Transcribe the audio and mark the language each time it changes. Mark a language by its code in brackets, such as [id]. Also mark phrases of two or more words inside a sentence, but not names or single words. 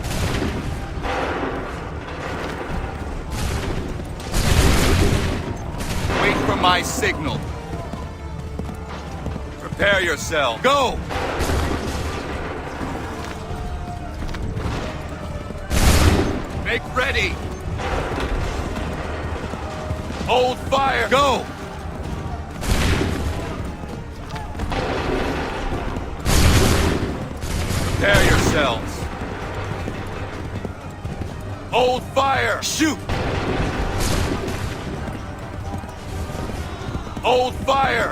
[en] Wait for my signal. Prepare yourself. Go! Make ready. Hold fire. Go! Prepare yourselves. Hold fire. Shoot! Hold fire.